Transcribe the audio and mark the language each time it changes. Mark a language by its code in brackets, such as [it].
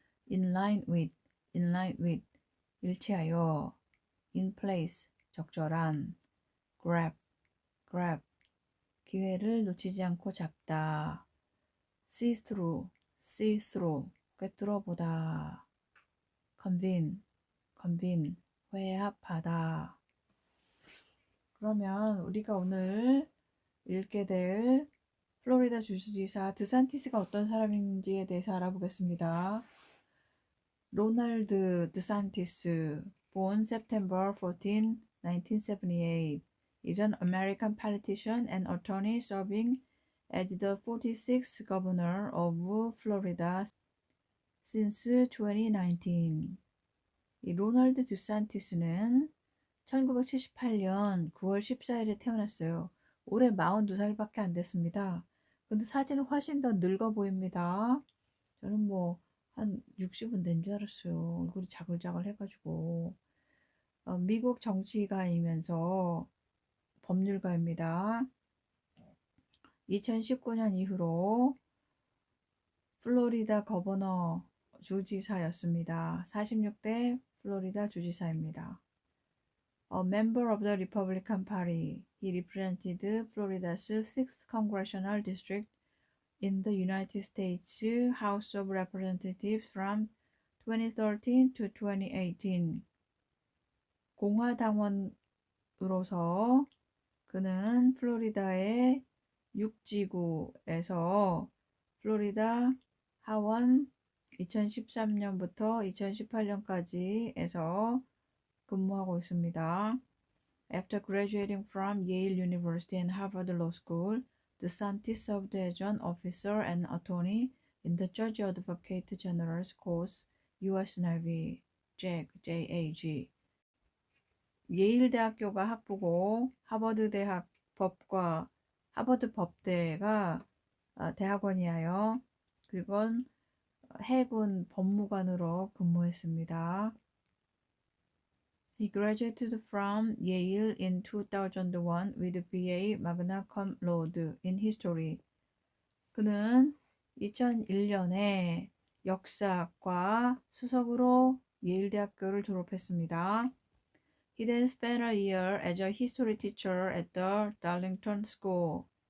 [en] in line with, 일치하여. in place, 적절한. [ko] grab, 기회를 놓치지 않고 잡다. [en] see through, 꿰뚫어보다. [ko] convene, 회합하다. 그러면 우리가 오늘 읽게 될 플로리다 주지사 드산티스가 어떤 사람인지에 대해서 알아보겠습니다. [en] 로널드 드산티스, born September 14, 1978, is an American politician and attorney serving as the 46th governor of Florida since 2019. [ko] 이 로널드 드산티스는 1978년 9월 14일에 태어났어요. 올해 42살밖에 안 됐습니다. 근데 사진은 훨씬 더 늙어 보입니다. 저는 뭐 한 60은 된 줄 알았어요. 얼굴이 자글자글 해가지고. 미국 정치가이면서 법률가입니다. 2019년 이후로 플로리다 거버너 주지사였습니다. 46대 플로리다 주지사입니다. [en] A member of the Republican Party, he represented Florida's 6th congressional district in the United States House of Representatives from 2013 to 2018. [ko] 공화당원으로서 그는 플로리다의 6지구에서 플로리다 하원 2013년부터 2018년까지에서 근무하고 있습니다. [en] After graduating from Yale University and Harvard Law School, DeSantis served as an officer and attorney in the Georgia Advocate General's Course, U.S. Navy, JAG. [ko] 예일 대학교가 학부고 하버드 대학 법과 하버드 법대가 대학원이에요. 그건 해군 법무관으로 근무했습니다. [en] He graduated from Yale in 2001 with BA magna cum laude in history. [ko] 그는 2001년에 역사학과 수석으로 예일 대학교를 졸업했습니다. [en] He then spent a year as a history teacher at the Darlington School.